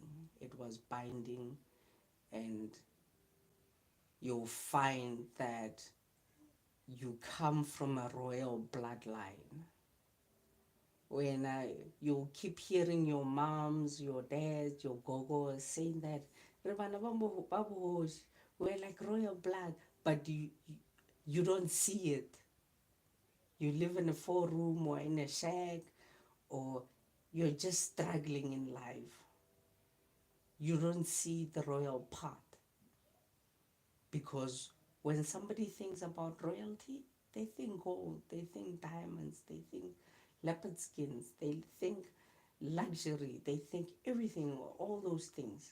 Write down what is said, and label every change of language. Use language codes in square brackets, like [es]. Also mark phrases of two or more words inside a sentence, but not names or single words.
[en] It was binding, and you'll find that you come from a royal bloodline. when you keep hearing your moms, your dads, your gogos saying that [nso] "Re bana ba ba bogoši, [en] we're like royal blood," but you don't see it. You live in a 4 room or in a shack, or you're just struggling in life. You don't see the royal part, because when somebody thinks about royalty, they think gold, they think diamonds, they think leopard skins, they think luxury, they think everything, all those things.